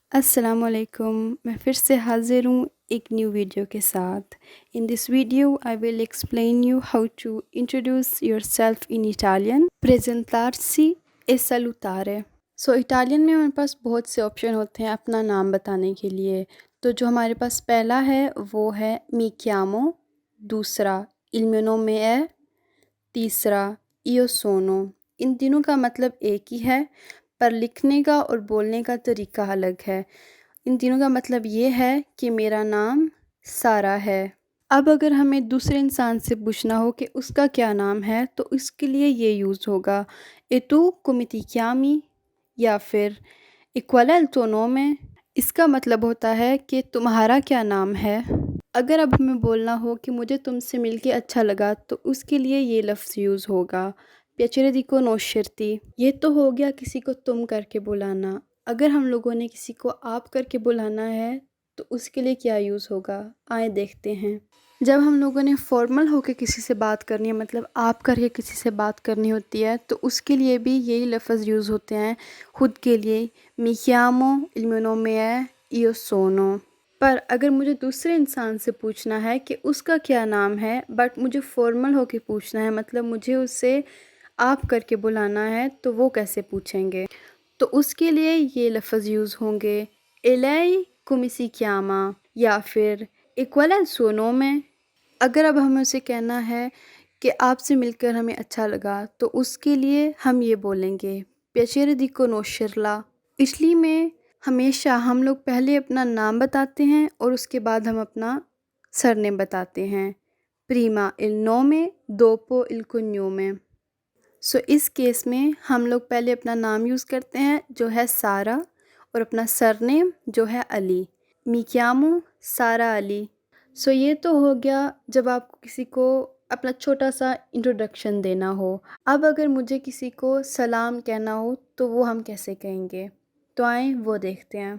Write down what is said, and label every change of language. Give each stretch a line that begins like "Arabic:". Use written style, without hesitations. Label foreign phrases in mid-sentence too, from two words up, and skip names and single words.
Hindi: अस्सलामुअलैकुम। मैं फिर से हाज़िर हूँ एक न्यू वीडियो के साथ।
English: in this video I will explain you how to introduce yourself in Italian.
Italian: presentarsi e salutare.
Hindi: सो इटालियन में हमारे पास बहुत से ऑप्शन होते हैं अपना नाम बताने के लिए। तो जो हमारे पास पहला है वो है
Italian: mi chiamo,
Hindi: दूसरा
Italian: il mio nome è,
Hindi: तीसरा
Italian: io sono।
Hindi: इन तीनों का मतलब एक ही है पर लिखने का और बोलने का तरीका अलग है। इन तीनों का मतलब ये है कि मेरा नाम सारा है। अब अगर हमें दूसरे इंसान से पूछना हो कि उसका क्या नाम है तो इसके लिए ये यूज़ होगा
Italian: e tu come ti chiami
Hindi: या फिर
Italian: e qual è il tuo nome।
Hindi: इसका मतलब होता है कि तुम्हारा क्या नाम है। अगर अब हमें बोलना हो कि मुझे तुमसे मिलके अच्छा लगा तो उसके लिए ये लफ्ज़ यूज़ होगा
Italian: piacere di conoscerti।
Hindi: ये तो हो गया किसी को तुम करके बुलाना। अगर हम लोगों ने किसी को आप करके बुलाना है तो उसके लिए क्या यूज़ होगा, आए देखते हैं। जब हम लोगों ने फॉर्मल होकर किसी से बात करनी है मतलब आप करके किसी से बात करनी होती है तो उसके लिए भी यही लफ्ज़ यूज़ होते हैं खुद के लिए
Italian: mi chiamo, il mio nome è, io sono।
Hindi: पर अगर मुझे दूसरे इंसान से पूछना है कि उसका क्या नाम है बट मुझे फॉर्मल होके पूछना है मतलब मुझे उससे आप करके बुलाना है तो वो कैसे पूछेंगे। तो उसके लिए ये लफ्ज़ यूज़ होंगे
Italian: e lei come si chiama
Hindi: या फिर
Italian: e qual è il suo nome।
Hindi: अगर अब हमें उसे कहना है कि आपसे मिलकर हमें अच्छा लगा तो उसके लिए हम ये बोलेंगे
Italian: piacere di conoscerla।
Hindi: इटली में हमेशा हम लोग पहले अपना नाम बताते हैं और उसके बाद हम अपना सरनेम बताते हैं
Italian: prima il nome dopo il cognome।
Hindi: सो इस केस में हम लोग पहले अपना नाम यूज़ करते हैं जो है सारा और अपना सरनेम जो है अली।
Italian: mi chiamo सारा अली।
Hindi: सो ये तो हो गया जब आपको किसी को अपना छोटा सा इंट्रोडक्शन देना हो। अब अगर मुझे किसी को सलाम कहना हो तो वो हम कैसे कहेंगे, तो आएँ वो देखते हैं।